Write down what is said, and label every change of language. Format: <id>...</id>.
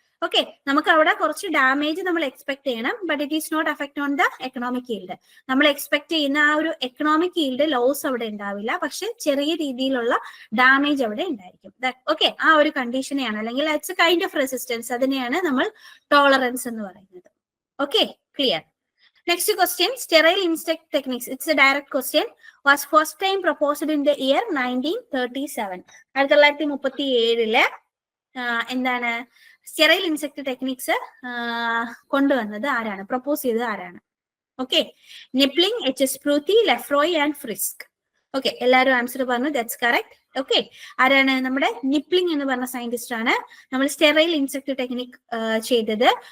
<ml>Okay, നമുക്ക് അവിടെ കുറച്ച് ഡാമേജ് നമ്മൾ എക്സ്പെക്ട് ചെയ്യണം,</ml> <en>But it is not affect on the economic yield.</en> <ml>നമ്മൾ എക്സ്പെക്ട് ചെയ്യുന്ന ആ ഒരു എക്കണോമിക് ഈൽഡ് ലോസ് അവിടെ ഉണ്ടാവില്ല, പക്ഷെ ചെറിയ രീതിയിലുള്ള ഡാമേജ് അവിടെ ഉണ്ടായിരിക്കും. ഓക്കെ, ആ ഒരു കണ്ടീഷനെയാണ്, അല്ലെങ്കിൽ</ml> <en>it's a kind of resistance,</en> <ml>അതിനെയാണ് നമ്മൾ ടോളറൻസ് എന്ന് പറയുന്നത്. Okay, clear.</ml> <en>Next question, sterile insect techniques. It's a direct question. Was first time proposed in the year 1937.</en> <ml>1937 എന്താണ് സ്റ്റെറൈൽ ഇൻസെക്ട് ടെക്നിക്സ് കൊണ്ടുവന്നത് ആരാണ്? പ്രപ്പോസ് ചെയ്തത് ആരാണ്? Okay, നിപ്ലിംഗ്, H S പ്രൂത്തി, ലെഫ്രോയ് and Frisk. Okay, എല്ലാവരും ആൻസർ പറഞ്ഞു,</ml> <en>That's correct.</en> <ml>ഓക്കെ, ആരാണ്? നമ്മുടെ നിപ്ലിംഗ് എന്ന് പറഞ്ഞ സയന്റിസ്റ്റ് ആണ് നമ്മൾ സ്റ്റെറൈൽ ഇൻസെക്ട് ടെക്നിക് ചെയ്തത്.</ml>